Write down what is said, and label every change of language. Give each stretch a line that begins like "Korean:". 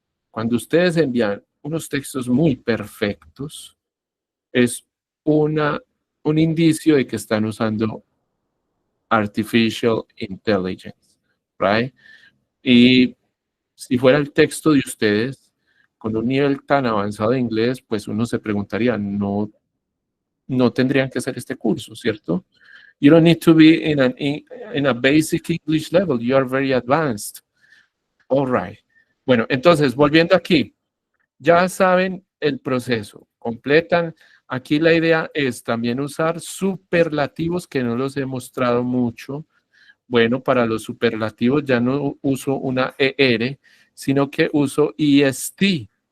Spanish: Cuando ustedes envían unos textos muy perfectos, es un indicio de que están usando
English: artificial intelligence, right?
Spanish: Y si fuera el texto de ustedes, con un nivel tan avanzado de inglés, pues uno se preguntaría, no tendrían que hacer este curso, ¿cierto?
English: You don't need to be in a basic English level. You are very advanced. All right.
Spanish: Bueno, entonces, volviendo aquí, ya saben el proceso. Completan. Aquí la idea es también usar superlativos que no los he mostrado mucho. Bueno, para los superlativos ya no uso una ER, sino que uso EST.